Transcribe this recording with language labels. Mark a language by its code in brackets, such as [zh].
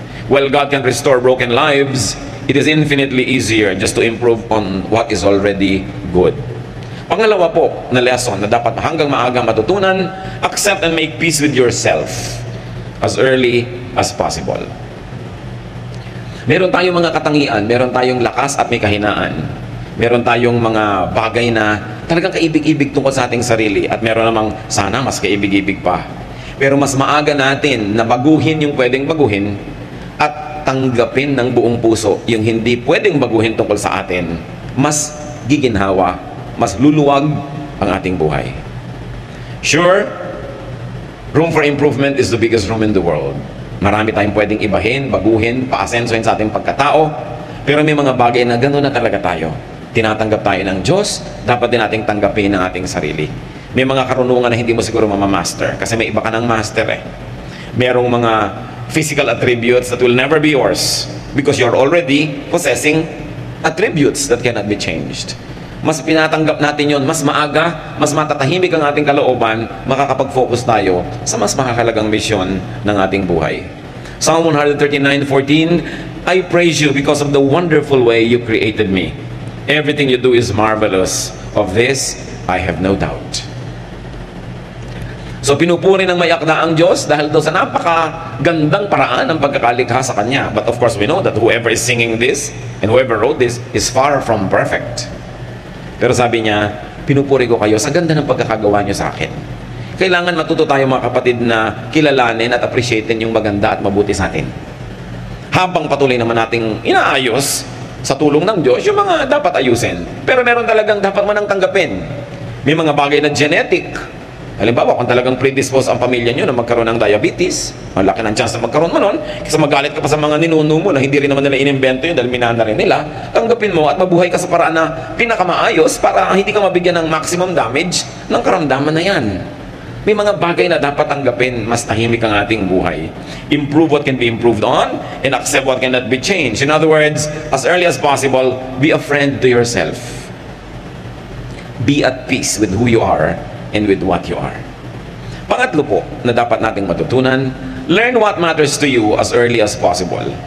[en] While God can restore broken lives, it is infinitely easier just to improve on what is already good. [tl] Pangalawa po na lesson na dapat hanggang maaga matutunan, [en] accept and make peace with yourself as early as possible. [tl] Meron tayong mga katangian, meron tayong lakas at may kahinaan. Meron tayong mga bagay na talagang kaibig-ibig tungkol sa ating sarili at meron namang sana mas kaibig-ibig pa. Pero mas maaga natin na baguhin yung pwedeng baguhin at tanggapin ng buong puso yung hindi pwedeng baguhin tungkol sa atin. Mas giginhawa, mas luluwag ang ating buhay. [en] Sure, room for improvement is the biggest room in the world. [tl] Marami tayong pwedeng ibahin, baguhin, paasensohin sa ating pagkatao, pero may mga bagay na gano'n na talaga tayo. Tinatanggap tayo ng Diyos, dapat din nating tanggapin ang ating sarili. May mga karunungan na hindi mo siguro mamamaster, kasi may iba ka ng master eh. Merong mga [en] physical attributes that will never be yours, because you're already possessing attributes that cannot be changed. [tl] Mas pinatanggap natin yon, mas maaga, mas matatahimik ang ating kalooban, makakapag-focus tayo sa mas makakalagang misyon ng ating buhay. [en] Psalm 139:14, I praise you because of the wonderful way you created me. Everything you do is marvelous. Of this, I have no doubt. [tl] So pinupuri ng may akda ang Diyos dahil daw sa napakagandang paraan ng pagkakalikha sa Kanya. [en] But of course, we know that whoever is singing this and whoever wrote this is far from perfect. [tl] Pero sabi niya, pinupuri ko kayo sa ganda ng pagkakagawa niyo sa akin. Kailangan matuto tayo mga kapatid na kilalanin at appreciatein yung maganda at mabuti sa atin. Habang patuloy naman nating inaayos sa tulong ng Diyos yung mga dapat ayusin. Pero meron talagang dapat manang tanggapin. May mga bagay na genetic. Halimbawa, kung talagang predisposed ang pamilya nyo na magkaroon ng diabetes, malaki ng chance na magkaroon mo nun, kasi magalit ka pa sa mga ninuno mo na hindi rin naman nila inimbento yun dahil minana rin nila, tanggapin mo at mabuhay ka sa paraan na pinakamaayos para hindi ka mabigyan ng maximum damage ng karamdaman na yan. May mga bagay na dapat tanggapin, mas tahimik ang ating buhay. [en] Improve what can be improved on and accept what cannot be changed. In other words, as early as possible, be a friend to yourself. Be at peace with who you are and with what you are. [tl] Pangatlo po na dapat nating matutunan, [en] learn what matters to you as early as possible.